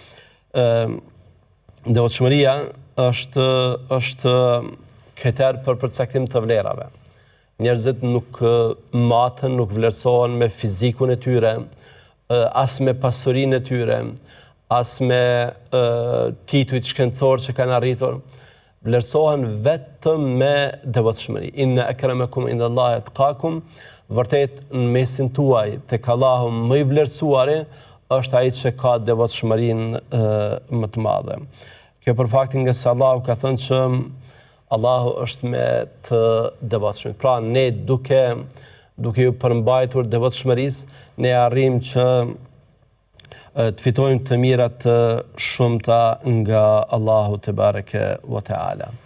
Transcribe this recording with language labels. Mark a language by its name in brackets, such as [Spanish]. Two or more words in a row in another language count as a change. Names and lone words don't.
[Albanian] Devotshmëria është kriter për përcaktim të vlerave. Njerëzit nuk maten, nuk vlerësohen me fizikun e tyre, as me pasurinë e tyre, as me titujt shkencor që kanë arritur. Vlerësohen vetëm me devotshmëri. [Arabic] إن أكرمكم عند الله أتقاكم. [Albanian] Vërtet në mesin tuaj tek Allahu më i vlerësuari është ai që ka devotshmërinë më të madhe. Kjo për faktin nga se Allahu ka thënë që Allahu është me të devotshmit. Pra ne duke ju përmbajtur devotshmërisë, ne arrim që të fitojmë të mirat shumëta nga Allahu [Arabic] تبارك وتعالى.